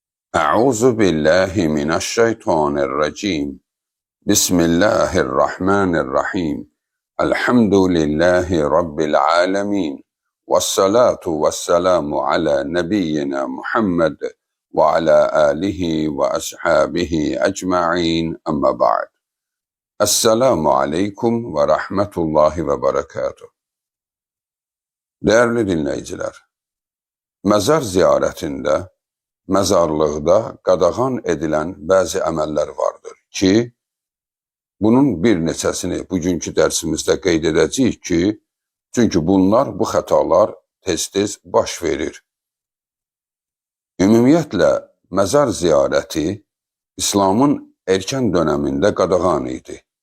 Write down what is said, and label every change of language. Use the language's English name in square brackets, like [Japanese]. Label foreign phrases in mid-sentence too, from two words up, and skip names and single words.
[Arabic] أعوذ بالله من الشيطان الرجيم بسم الله الرحمن الرحيم الحمد لله رب العالمين والصلاة والسلام على نبينا محمد وعلى آله وأصحابه أجمعين أما بعد السلام عليكم ورحمة الله وبركاته. [Turkish] Değerli dinleyiciler, mezar ziyaretinde, [Azerbaijani] mezarlıqda qadağan edilən bəzi əməllər vardır ki, bunun bir neçəsini bugünkü dərsimizdə qeyd edəcəyik ki, çünki bunlar, bu xətalar tez-tez baş verir. Ümumiyyətlə, məzar ziyarəti İslamın erkən dönəmində qadağan idi.